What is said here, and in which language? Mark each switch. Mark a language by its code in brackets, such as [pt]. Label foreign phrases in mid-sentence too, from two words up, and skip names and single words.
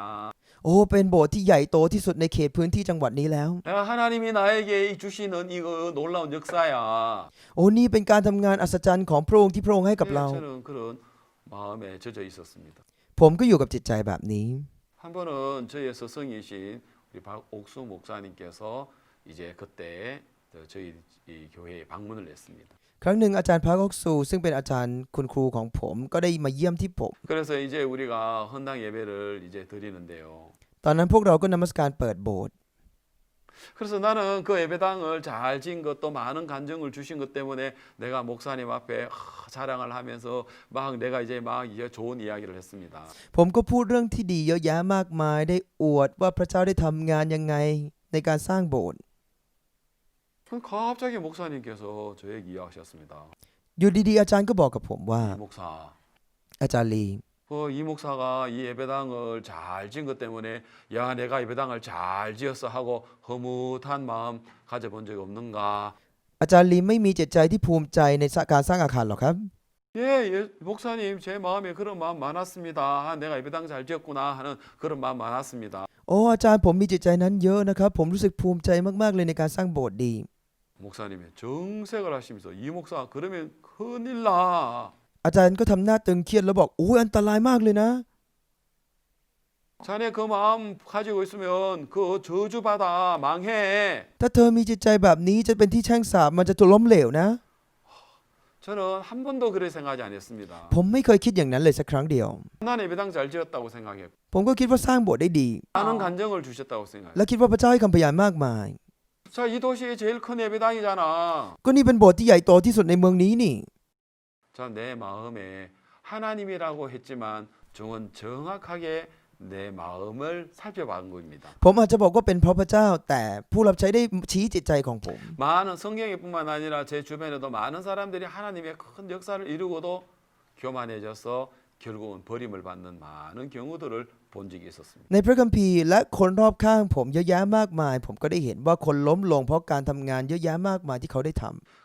[th] โอ้เป็นโบสถ์ที่ใหญ่โตที่สุดในเขตพื้นที่จังหวัดนี้แล้ว [ko] 야, 하나님이 나에게 주시는 이거 놀라운 역사야. [th] โอ้นี่เป็นการทำงานอัศจรรย์ของพระองค์ที่พระองค์ให้กับเรา [ko] 저는 그런 마음에 젖어 있었습니다. [th] ผมก็อยู่กับจิตใจแบบนี้ [ko] 한 번은 저의 스승이신 우리 박옥수 목사님께서 이제 그때 저희 이 교회에 방문을 했습니다. [th] ครั้งหนึ่งอาจารย์พระกกซูซึ่งเป็นอาจารย์คุณครูของผมก็ได้มาเยี่ยมที่ผม [ko] 그래서 이제 우리가 헌당 예배를 이제 드리는데요. [th] ตอนนั้นพวกเราก็นมัสการเปิดโบสถ์ [ko] 그래서 나는 그 예배당을 잘 지은 것도 많은 간증을 주신 것 때문에 내가 목사님 앞에 자랑을 하면서 막 내가 이제 막 이제 좋은 이야기를 했습니다. [th] ผมก็พูดเรื่องที่ดีเยอะแยะมากมายได้อวดว่าพระเจ้าได้ทำงานยังไงในการสร้างโบสถ์ [ko] 갑자기 목사님께서 저에게 이야기하셨습니다. [th] อยู่ดีๆอาจารย์ก็บอกกับผมว่า [ko] 이 목사, [th] อาจารย์ลี [ko] 이 목사가 이 예배당을 잘 지은 것 때문에 야 내가 예배당을 잘 지었어 하고 허무한 마음 가져본 적이 없는가? [th] อาจารย์ลีไม่มีจิตใจที่ภูมิใจในการสร้างอาคารหรอกครับ [ko] 예, 목사님 제 마음에 그런 마음 많았습니다. 내가 예배당 잘 지었구나 하는 그런 마음 많았습니다. [th] โอ้อาจารย์ผมมีจิตใจนั้นเยอะนะครับผมรู้สึกภูมิใจมากๆเลยในการสร้างโบสถ์ดี [ko] 목사님이 정색을 하시면서 이 목사 그러면 큰일 나. [th] อาจารย์ก็ทำหน้าตึงเครียดแล้วบอกโอ้ยอันตรายมากเลยนะ [ko] 자네 그 마음 가지고 있으면 그 저주받아 망해. [th] ถ้าเธอมีจิตใจแบบนี้จะเป็นที่แช่งสาปมันจะถูกล้มเหลวนะ [ko] 저는 한 번도 그렇게 생각하지 않았습니다. [th] ผมไม่เคยคิดอย่างนั้นเลยสักครั้งเดียว [ko] 난 예배당 잘 지었다고 생각했고 [th] ผมก็คิดว่าสร้างโบสถ์ได้ดี [ko] 많은 간증을 주셨다고 생각해요. [th] และคิดว่าพระเจ้าให้คำพยานมากมาย [ko] 자, 이 도시의 제일 큰 예배당이잖아. [th] ก็นี่เป็นโบสถ์ที่ใหญ่โตที่สุดในเมืองนี้นี่ [ko] 자, 내 마음에 하나님이라고 했지만 종은 정확하게 내 마음을 살펴본 겁니다. [th] ผมอาจจะบอกว่าเป็นเพราะพระเจ้า แต่ผู้รับใช้ได้ชี้จิตใจของผม [ko] 많은 성경에뿐만 아니라 제 주변에도 많은 사람들이 하나님의 큰 역사를 이루고도 교만해져서 결국은 버림을 받는 많은 경우들을 본 적이 있었습니다. [th] ในพระคัมภีร์และคนรอบข้างผมเยอะแยะมากมาย ผมก็ได้เห็นว่าคนล้มลงเพราะการทำงานเยอะแยะมากมายที่เขาได้ทำ